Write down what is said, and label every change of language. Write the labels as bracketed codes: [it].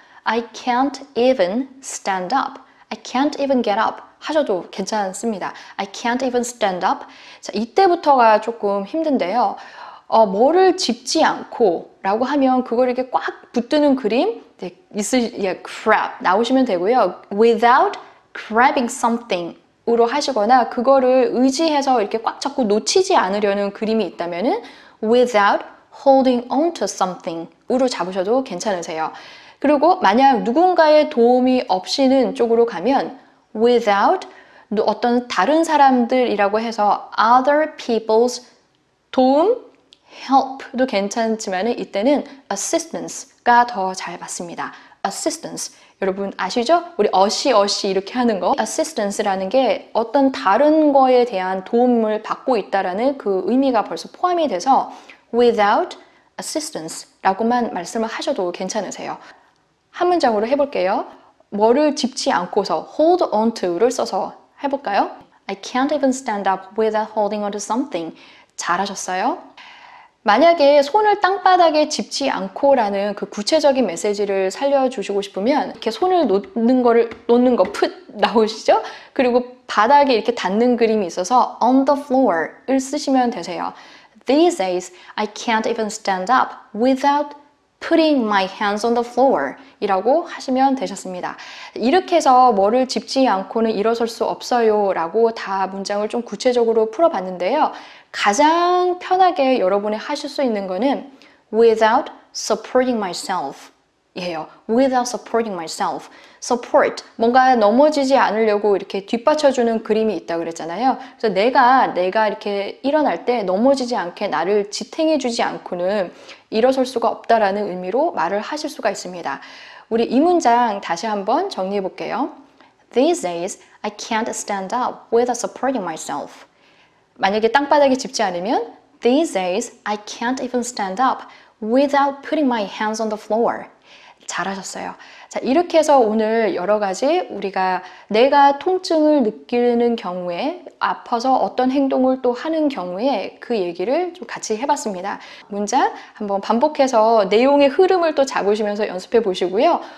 [en] I can't even stand up. I can't even get up [ko] 하셔도 괜찮습니다. [en] I can't even stand up. [ko] 자, 이때부터가 조금 힘든데요. 뭐를 짚지 않고 라고 하면 그걸 이렇게 꽉 붙드는 그림 grab 나오시면 되고요. [en] without grabbing something [ko] 으로 하시거나 그거를 의지해서 이렇게 꽉 잡고 놓치지 않으려는 그림이 있다면은 [en] without holding on to something [ko] 으로 잡으셔도 괜찮으세요. 그리고 만약 누군가의 도움이 없이는 쪽으로 가면 without 어떤 다른 사람들이라고 해서 [en] other people's [ko] 도움 help도 괜찮지만 이때는 assistance가 더 잘 맞습니다. assistance. 여러분 아시죠? 우리 어시 이렇게 하는 거. assistance라는 게 어떤 다른 거에 대한 도움을 받고 있다라는 그 의미가 벌써 포함이 돼서 [en] without assistance [ko] 라고만 말씀을 하셔도 괜찮으세요. 한 문장으로 해볼게요. 뭐를 짚지 않고서 [en] hold on to [ko] 를 써서 해볼까요? [en] I can't even stand up without holding on to something. [ko] 잘하셨어요. 만약에 손을 땅바닥에 짚지 않고라는 그 구체적인 메시지를 살려주시고 싶으면 이렇게 손을 놓는 거 put 나오시죠? 그리고 바닥에 이렇게 닿는 그림이 있어서 [en] on the floor [ko] 을 쓰시면 되세요. [en] These days, I can't even stand up without putting my hands on the floor [ko] 이라고 하시면 되셨습니다. 이렇게 해서 뭐를 짚지 않고는 일어설 수 없어요 라고 다 문장을 좀 구체적으로 풀어봤는데요. 가장 편하게 여러분이 하실 수 있는 거는 [en] without supporting myself [ko] 이에요. [en] without supporting myself. [ko] support, 뭔가 넘어지지 않으려고 이렇게 뒷받쳐주는 그림이 있다 그랬잖아요. 그래서 내가 이렇게 일어날 때 넘어지지 않게 나를 지탱해주지 않고는 일어설 수가 없다라는 의미로 말을 하실 수가 있습니다. 우리 이 문장 다시 한번 정리해 볼게요. [en] These days, I can't stand up without supporting myself. [ko] 만약에 땅바닥에 짚지 않으면 [en] These days, I can't even stand up without putting my hands on the floor. [ko] 잘하셨어요. 자, 이렇게 해서 오늘 여러 가지 우리가 내가 통증을 느끼는 경우에 아파서 어떤 행동을 또 하는 경우에 그 얘기를 좀 같이 해봤습니다. 문장 한번 반복해서 내용의 흐름을 또 잡으시면서 연습해 보시고요.